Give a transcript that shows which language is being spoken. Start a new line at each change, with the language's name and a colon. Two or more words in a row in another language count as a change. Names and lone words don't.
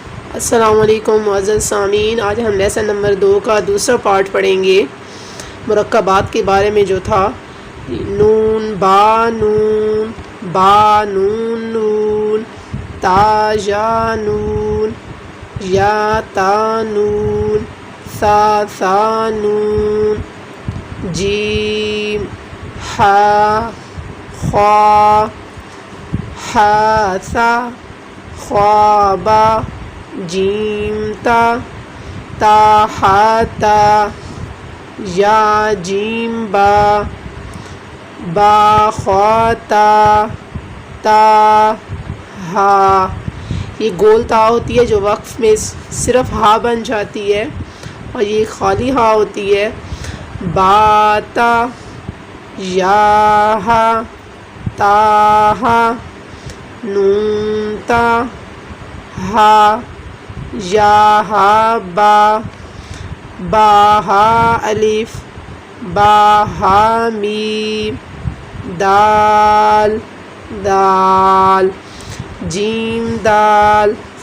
Urdu: السلام علیکم معزز سامعین، آج ہم لیسن نمبر 2 کا دوسرا پارٹ پڑھیں گے مرکبات کے بارے میں جو تھا نون با نون، با نون نون، تا یا نون، یا تا نون، سا سا نون، جیم ہا خوا، ہا سا خوا با، جیم تا، تا ہا تا، یا جیم با، با خوا تا، تا ہا۔ یہ گول تا ہوتی ہے جو وقف میں صرف ہا بن جاتی ہے، اور یہ خالی ہا ہوتی ہے۔ با تا، یا ہا، تا ہا، نون تا، ہا، یا ہا با، با ہا الف، با ہا میم، دال دال، جیم دال،